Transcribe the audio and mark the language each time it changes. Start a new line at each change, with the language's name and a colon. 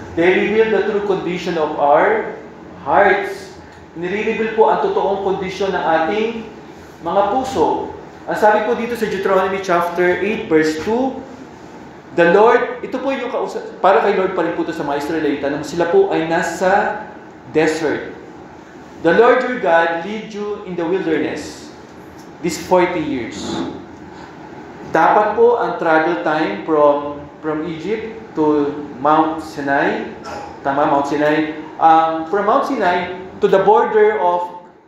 English: They reveal the true condition of our hearts.
Filipino: Nire-reveal po ang totoong kondisyon ng ating mga puso. Ang sabi po dito sa Deuteronomy chapter 8 verse 2,
English: the Lord,
Filipino: ito po yung kausap, para kay Lord pa rin po ito sa mga Israelita, nang sila po ay nasa desert.
English: The Lord your God lead you in the wilderness these 40 years.
Filipino: Dapat po ang
English: travel time from Egypt to
Filipino: Mount Sinai, tama, Mount Sinai, from Mount Sinai to the border of